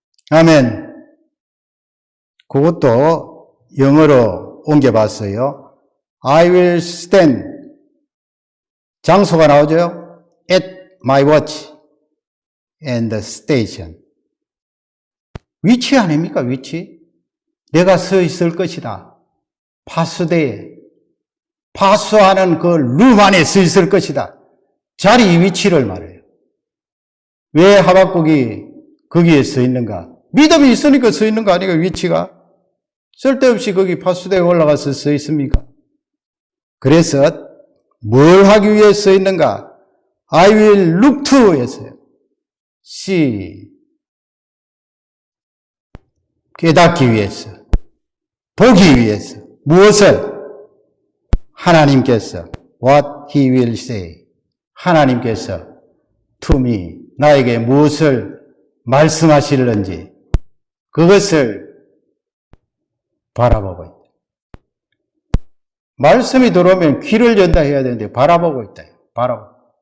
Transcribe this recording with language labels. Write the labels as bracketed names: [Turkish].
[Korean] 아멘. 그것도 영어로 옮겨봤어요. [English] I will stand. [Korean] 장소가 나오죠? [English] At my watch and the station. [Korean] 위치 아닙니까? 위치. 내가 서 있을 것이다. 파수대에. 파수하는 그 룸 안에 서 있을 것이다. 자리 위치를 말해요. 왜 하박국이 거기에 서 있는가? 믿음이 있으니까 서 있는 거 아니가, 위치가? 쓸데없이 거기 파수대에 올라가서 서 있습니까? 그래서 뭘 하기 위해 서 있는가? [English] I will look to [Korean] 했어요. [English] see. [Korean] 깨닫기 위해서. 보기 위해서. 무엇을? 하나님께서 [English] what he will say. [Korean] 하나님께서 [English] to me, [Korean] 나에게 무엇을 말씀하실는지 그것을 바라보고 있다. 말씀이 들어오면 귀를 연다 해야 되는데 바라보고 있다. 바라보고.